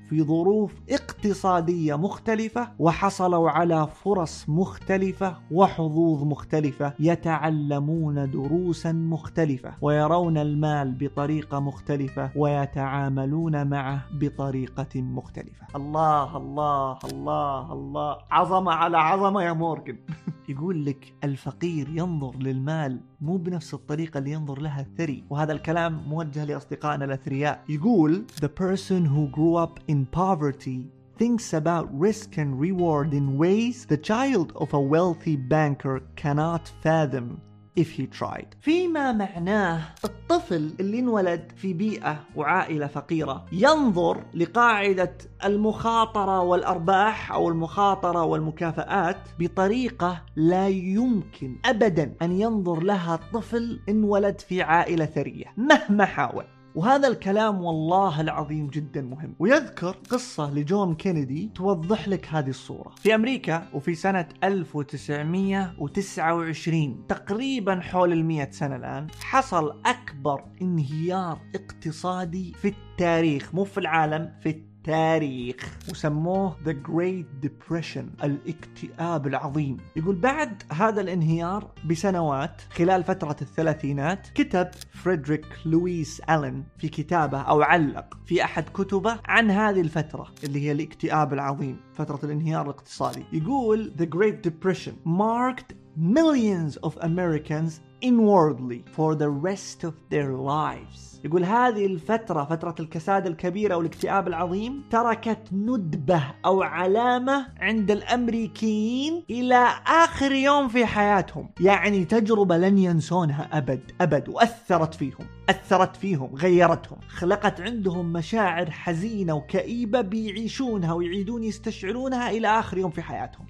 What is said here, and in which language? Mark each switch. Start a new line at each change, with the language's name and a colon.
Arabic: في ظروف اقتصادية مختلفة وحصلوا على فرص مختلفة وحظوظ مختلفة يتعلمون دروسا مختلفة ويرون المال بطريقة مختلفة ويتعاملون معه بطريقة مختلفة. الله الله الله الله، عظمة على عظمة يا مورغان. يقول لك الفقير ينظر للمال مو بنفس الطريقة اللي ينظر لها الثري، وهذا الكلام موجه لأصدقائنا الأثرياء. يقول
English: The person who grew up in poverty thinks about risk and reward in ways the child of a wealthy banker cannot fathom if he tried.
Arabic: فيما معناه الطفل اللي انولد في بيئة وعائلة فقيرة ينظر لقاعدة المخاطرة والأرباح أو المخاطرة والمكافآت بطريقة لا يمكن أبدا أن ينظر لها طفل انولد في عائلة ثرية مهما حاول. وهذا الكلام والله العظيم جدا مهم، ويذكر قصة لجون كينيدي توضح لك هذه الصورة. في أمريكا وفي سنة 1929 تقريبا حول 100 سنة الآن حصل أكبر انهيار اقتصادي في التاريخ، مو في العالم في التاريخ، وسموه The Great Depression الاكتئاب العظيم. يقول بعد هذا الانهيار بسنوات خلال فترة الثلاثينات كتب فريدريك لويس ألين في كتابه أو علق في أحد كتبه عن هذه الفترة اللي هي الاكتئاب العظيم فترة الانهيار الاقتصادي. يقول
English: The Great Depression marked millions of Americans inwardly for the rest of their lives.
Arabic: يقول هذه الفترة فترة الكساد الكبيرة والاكتئاب العظيم تركت ندبة أو علامة عند الأمريكيين إلى آخر يوم في حياتهم. يعني تجربة لن ينسونها أبد أبد، وأثرت فيهم، أثرت فيهم، غيرتهم، خلقت عندهم مشاعر حزينة وكئيبة بيعيشونها ويعيدون يستشعرونها إلى آخر يوم في حياتهم.